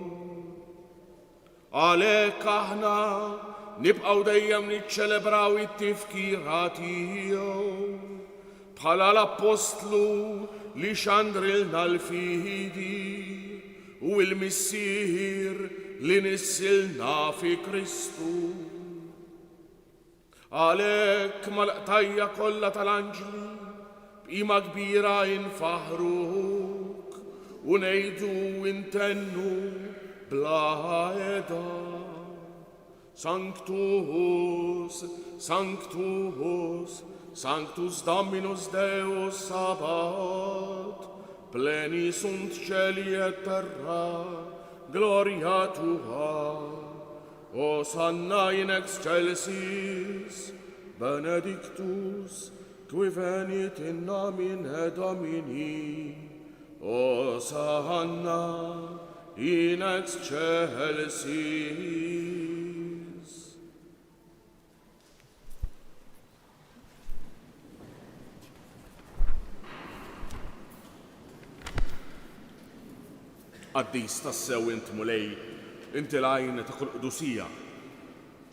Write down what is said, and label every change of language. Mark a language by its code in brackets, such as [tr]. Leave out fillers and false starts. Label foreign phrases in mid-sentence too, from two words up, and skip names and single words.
[mt] Għalhekk aħna nibqgħu dejjem niċċelebraw it-tifkira tiegħu bħala l-Apostlu li xandrilna l-fidi u l-Missier li nissilna fi Kristu. Għalhekk mal-qtajja kollha tal-anġli b'qima kbira jinfaħruk u ngħidu intennu bla eda. [la] Sanctus, Sanctus, Sanctus Dominus Deus Sabaoth, pleni sunt cieli et terra, gloria tua. Hosanna in excelsis, benedictus, qui venit in nomine Domini. Hosanna in excelsis. [mt] Qaddis tassew int mulej, inti l-għajn ta' kull qdusija.